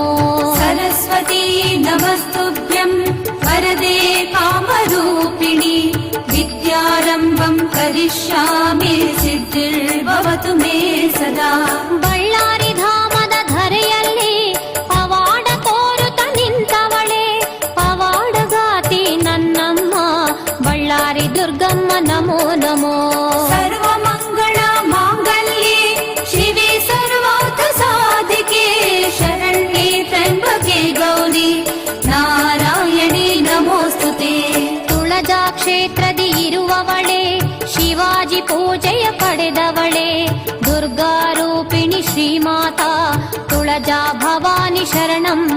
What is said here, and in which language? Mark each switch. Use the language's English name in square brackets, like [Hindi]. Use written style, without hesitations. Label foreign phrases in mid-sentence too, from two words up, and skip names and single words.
[Sanskrit] सरस्वती नमस्तुभ्यं वरदे कामरूपिणी विद्यारम्भं करिष्यामि सिद्धिर्भवतु मे सदा. [Kannada] ಬಳ್ಳಾರಿ ಧಾಮದ ಧರೆಯಲ್ಲಿ ಪವಾಡ ತೋರುತ್ತ ನಿಂತವಳೆ ಪವಾಡಗಾತಿ ನನ್ನಮ್ಮ ಬಳ್ಳಾರಿ ದುರ್ಗಮ್ಮ ನಮೋ ನಮೋ. [Sanskrit] सर्वमङ्गल माङ्गल्ये शिवे सर्वार्थ साधिके शरण्ये त्र्यम्बके गौरी नारायणे नमोऽस्तुते. [Kannada] ತುಳಜಾ ಕ್ಷೇತ್ರದಿ ಇರುವವಳೆ ಶಿವಾಜಿ ಪೂಜೆಯ ಪಡೆದವಳೆ ದುರ್ಗಾರೂಪಿಣಿ ಶ್ರೀಮಾತಾ ತುಳಜಾ ಭವಾನಿ ಶರಣಮ್ಮ.